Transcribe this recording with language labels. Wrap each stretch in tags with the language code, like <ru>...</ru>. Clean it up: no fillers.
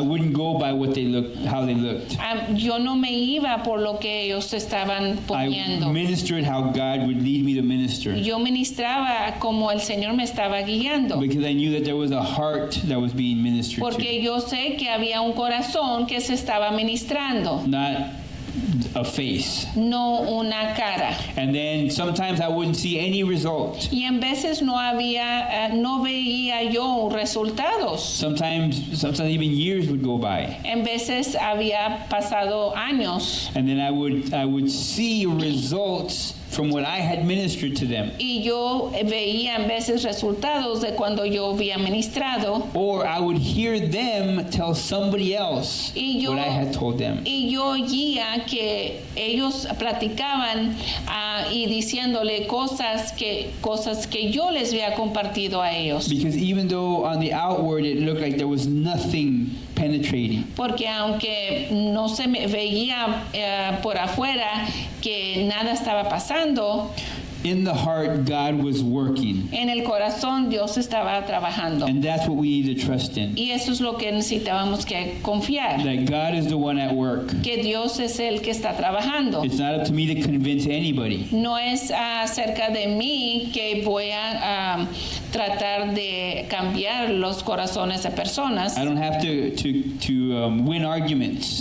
<en>I wouldn't go by how they looked.</en> <es>Yo no me iba por lo que ellos estaban</es> <en>I</en> <es>poniendo.</es> <en>ministered how God would lead me to minister,</en> <es>Yo ministraba como el Señor me estaba guiando.</es> <en>because I knew that there was a heart that was being ministered</en> <es>Porque yo sé que había un corazón que se estaba ministrando,</es> <en>to, not a face.</en> <es>no una cara.</es> <en>And then sometimes I wouldn't see any result.</en> <es>Y en veces no veía yo resultados.</es> <en>Sometimes even years would go by,</en> <es>En veces había pasado años</es> <en>and then I would see results from what I had ministered to them,</en> <es>y yo veía en veces resultados de cuando yo había ministrado,</es> <en>or I would hear them tell somebody else</en> <es>Y yo-</es> <en>what I had told them.</en> <es>y yo oía que ellos platicaban y diciéndole cosas que yo les había compartido a ellos.</es> <en>Because even though on the outward it looked like there was nothing penetrating,</en> <es>Porque aunque no se me veía por afuera que nada estaba pasando,</es> <en>in the heart God was working.</en> <es>en el corazón Dios estaba trabajando.</es> <en>And that's what we need to trust in.</en> <es>Y eso es lo que necesitábamos que confiar,</es> <en>That God is the one at work.</en> <es>que Dios es el que está trabajando.</es> <en>It's not up to me to convince anybody.</en> <es>No es acerca de mí que voy a tratar de cambiar los corazones de personas.</es> <en>I don't have to win arguments.</en>